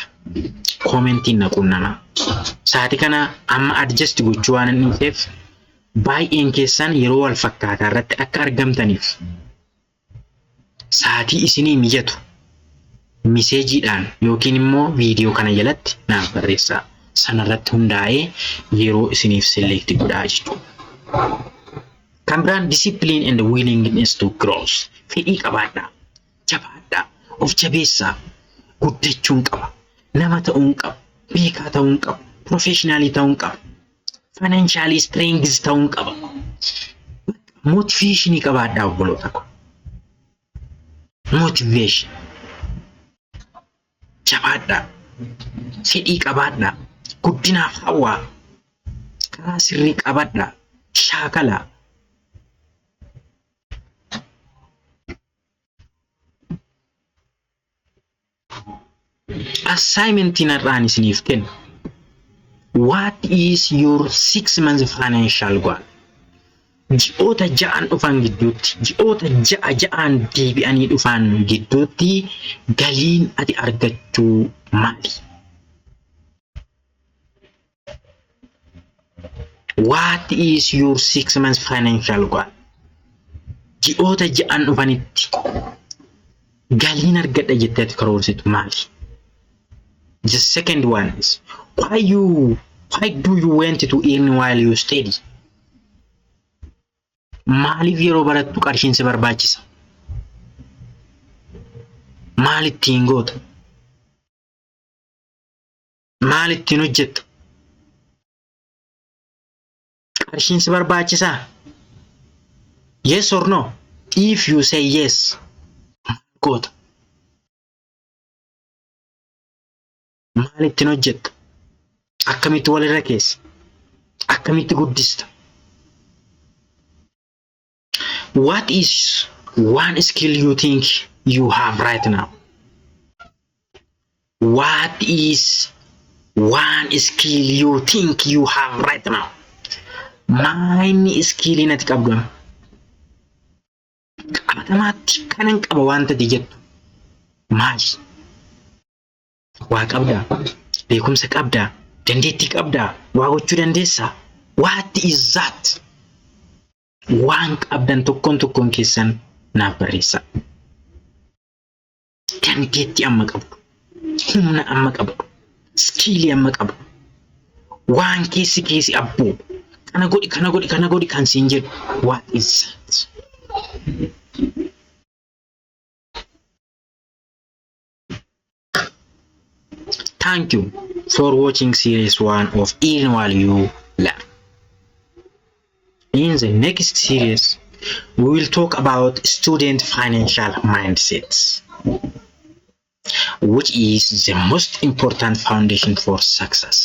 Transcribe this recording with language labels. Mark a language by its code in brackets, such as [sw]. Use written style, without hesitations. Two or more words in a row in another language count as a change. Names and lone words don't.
[om] Commentiin naquun nama. Saatii kana amma adjust gochuu waan hin dhufeef baay'een keessan yeroo wal fakkaataa irratti akka argamtaniif saatii isinii mijatu miseejiidhaan yookiin immoo viidiyoo kana jalatti naaf barreessaa. Sanarratti hundaa'ee yeroo isiniif select godhaa jechuudha. Kan biraan [en] discipline and willingness to grow. [om] Fedhii qabaadhaa, jabaadhaa, of jabeessaa, guddachuun qaba, nama ta'uun qaba, beekaa ta'uun qaba, professionally ta'uun qaba, [en] financially strength [om] ta'uun qaba. Motivation qabaadhaa obboloota ko. Motivation. Jabaadhaa, fedhii qabaadhaa, guddinaaf hawwaa, karaa sirrii qabaadhaa, shaakalaa. Assignment in arraan isiniif kennu. [en] What is your 6 months financial goal? [om] Ji'oota ja'an dhufan gidduutti, ji'oota ja'an deebi'anii dhufan gidduutti galiin ati argachuu maali? [en] What is your 6 months financial goal? [om] Ji'oota ja'an dhufanitti galiin argadha jetteeti karoorsitu maali? [en] The second one is why do you want to earn while you study? [om] Maaliif yeroo barattu qarshiin si barbaachisa? Maal ittiin goota? Maal ittiin hojjetta? Qarshiin si barbaachisaa? [en] Yes or no? If you say yes, [om] goota. Maal ittiin hojjetta? Akkamitti walirra keessa? Akkamitti guddista? [en] What is one skill you think you have right now? What is one skill you think you have right now? [om] Maayni skill nati qabdu? Qabatamaatti kanan qaba wanta jettu. Maali? Waa qabdaa? Beekumsa qabdaa? Dandeettii qabdaa? Waa gochuu dandeessaa? [en] What is that? [om] Waan qabdan tokkoon keessan naaf barreessaa. Dandeettii amma qabdu. Humna amma qabdu. Skill amma qabdu. Waan keessi abbuu. Kana godhi kan siin jedhu. [en] What is that? Thank you for watching series 1 of Earn While You Learn. In the next series, we will talk about student financial mindsets, which is the most important foundation for success.